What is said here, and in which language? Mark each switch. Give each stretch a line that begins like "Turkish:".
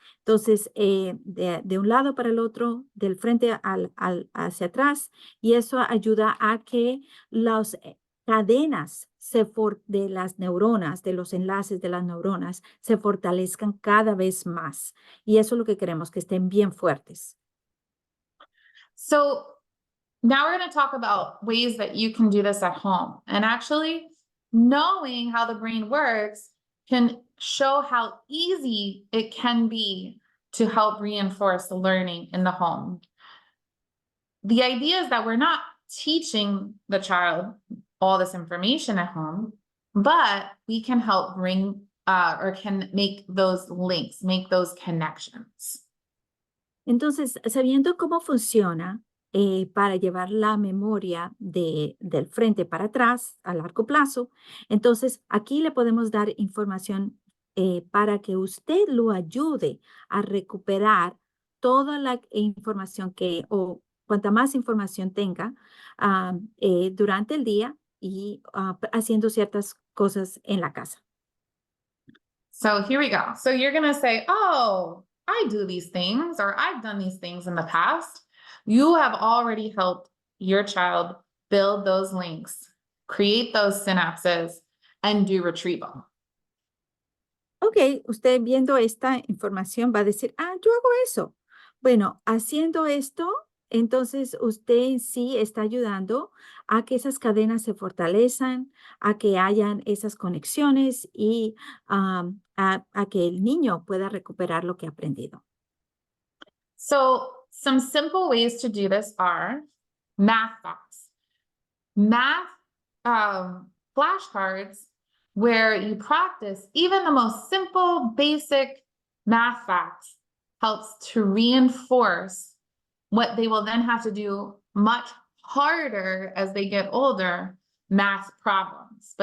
Spanish: Entonces, de un lado para el otro, del frente hacia atrás, y eso ayuda a que las cadenas de las neuronas, de los enlaces de las neuronas, se fortalezcan cada vez más. Y eso es lo que queremos, que estén bien fuertes.
English: So now we're going to talk about ways that you can do this at home. And actually, knowing how the brain works can show how easy it can be to help reinforce the learning in the home. The idea is that we're not teaching the child all this information at home, but we can help bring or can make those links, make those connections.
Spanish: Entonces, sabiendo cómo funciona para llevar la memoria del frente para atrás a largo plazo, entonces aquí le podemos dar información para que usted lo ayude a recuperar toda la información o cuanta más información tenga durante el día y haciendo ciertas cosas en la casa.
English: So here we go. So you're going to say, oh, I do these things, or I've done these things in the past. You have already helped your child build those links, create those synapses, and do retrieval.
Spanish: Ok, usted viendo esta información va a decir, yo hago eso. Bueno, haciendo esto, entonces usted en sí está ayudando a que esas cadenas se fortalezcan, a que hayan esas conexiones y a que el niño pueda recuperar lo que ha aprendido.
English: So some simple ways to do this are math facts. Math flashcards where you practice even the most simple, basic math facts helps to reinforce what they will then have to do much harder as they get older, math problems.